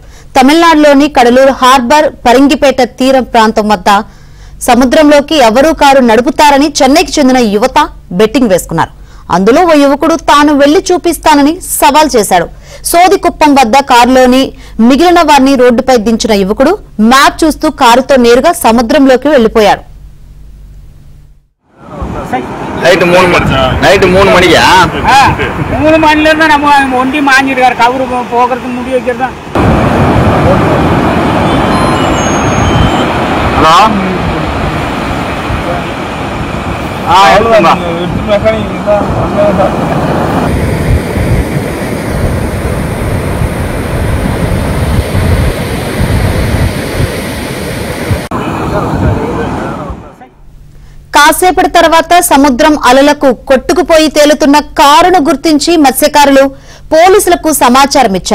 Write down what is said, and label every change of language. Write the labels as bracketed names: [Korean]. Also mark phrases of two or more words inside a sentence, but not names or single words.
[Telugu] తమిళనాడులోని కడలూరు హార్బర్ పరింగిపేట తీరం ప్రాంతం వద్ద సముద్రంలోకి ఎవరూ కారు నడుపుతారని చెన్నైకి చెందిన యువత బెట్టింగ్ వేసుకున్నారు. అందులో ఓ యువకుడు తాను వెళ్లి చూపిస్తానని సవాల్ చేశాడు. సోదికుప్పం వద్ద కారులోని మిగిలిన వారిని రోడ్డుపై దించిన యువకుడు మ్యాప్ చూస్తూ కారుతో నేరుగా సముద్రంలోకి వెళ్లిపోయాడు. [Tamil] నైట్ 3 மணிக்கா 3 மணில இருந்து நம்ம ஒண்டி மாஞ்சிட்டு இருக்காரு. கவுரு போகிறது முடி வைக்கிறதா. ஹலோ எடுத்துமா மெக்கானிக் [Telugu] కాసేపటి తర్వాత సముద్రం అలలకు కొట్టుకుపోయి తేలుతున్న కారును గుర్తించి మత్స్యకారులు పోలీసులకు సమాచారం ఇచ్చారు.